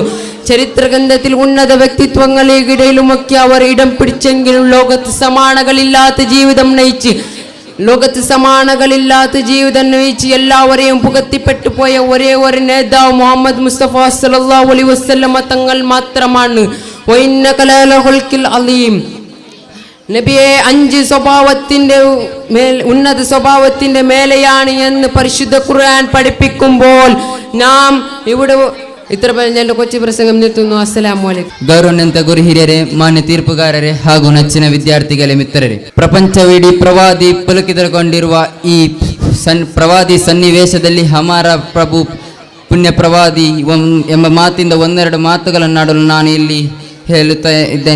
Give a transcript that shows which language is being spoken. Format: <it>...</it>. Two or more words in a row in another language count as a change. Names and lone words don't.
<ml>ചരിത്രഗ്രന്ഥത്തിൽ ഉന്നത വ്യക്തിത്വങ്ങൾക്കിടയിലുമൊക്കെ അവർ ഇടം പിടിച്ചെങ്കിലും ലോകത്ത് സമാനകളില്ലാത്ത ജീവിതം നയിച്ച് എല്ലാവരെയും പുകത്തിപ്പെട്ടു പോയ ഒരേ ഒരു നേതാവ് മുഹമ്മദ് മുസ്തഫ</ml> <ar>صلى الله عليه وسلم</ar> <ml>തങ്ങൾ മാത്രമാണ്.</ml> <ar>وإنك لعلى خلق عظيم.</ar> <ml>നബിയെ, 5 സ്വഭാവത്തിന്റെ ഉന്നത സ്വഭാവത്തിന്റെ മേലെയാണ് എന്ന് പരിശുദ്ധ ഖുർആൻ പഠിപ്പിക്കുമ്പോൾ നാം ഇവിടെ ഇത്ര പറഞ്ഞ എൻ്റെ കൊച്ചു പ്രസംഗം നിർത്തുന്നു.</ml> <ar>السلام عليكم.</ar> <kn>ಗೌರವಾನ್ವಿತ ಗುರು ಹಿರಿಯರೇ, ಮಾನ್ಯ ತೀರ್ಪುಗಾರರೇ ಹಾಗೂ ನೆಚ್ಚಿನ ವಿದ್ಯಾರ್ಥಿಗಳೇ, ಮಿತ್ರರೇ, ಪ್ರಪಂಚವಿಡೀ ಪ್ರವಾದಿ ಪುಲಕಿತಗೊಂಡಿರುವ ಈ ಪ್ರವಾದಿ ಸನ್ನಿವೇಶದಲ್ಲಿ ಹಮಾರ ಪ್ರಭು ಪುಣ್ಯ ಪ್ರವಾದಿ ಎಂಬ ಮಾತಿಂದ ಒಂದೆರಡು ಮಾತುಗಳನ್ನಾಡಲು ನಾನು ಇಲ್ಲಿ ಹೇಳುತ್ತಾ ಇದ್ದೇನೆ.</kn>